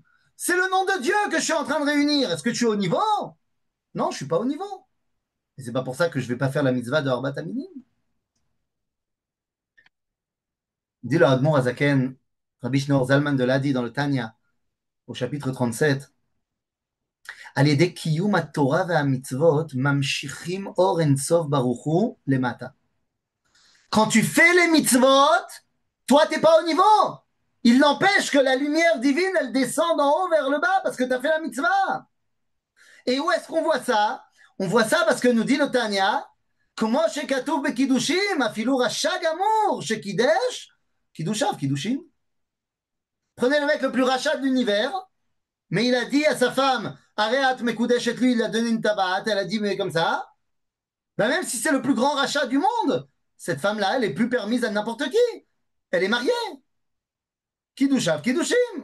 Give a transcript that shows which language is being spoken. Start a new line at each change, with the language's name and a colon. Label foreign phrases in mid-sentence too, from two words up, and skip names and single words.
French: C'est le nom de Dieu que je suis en train de réunir. Est-ce que tu es au niveau? Non, je suis pas au niveau. Et c'est pas pour ça que je vais pas faire la mitzvah de
Hebrew: ארבעת מינים.
French: Dit le Admor Azaken, Rabbi Shneur Zalman de Ladi dans le Tanya, au chapitre 37,
Hebrew: על ידי קיום התורה והמצוות ממשיכים אור אינסוף ברוך הוא למטה.
French: Quand tu fais les mitzvot, toi, t'es pas au niveau. Il n'empêche que la lumière divine, elle descend d'en haut vers le bas parce que tu as fait la mitzvah. Et où est-ce qu'on voit ça? On voit ça parce que nous dit le Tanya,
Hebrew: כמו שכתוב בקידושים, אפילו רשע גמור שקידש, קידושיו, קידושים.
French: Prenez le mec le plus rachat de l'univers, mais il a dit à sa femme,
Hebrew: הרי את מקודשת,
French: lui, il a donné une tabat, elle a dit, mais comme ça, ben même si c'est le plus grand rachat du monde, cette femme-là, elle est plus permise à n'importe qui. Elle est mariée.
Hebrew: קידושיו, קידושין.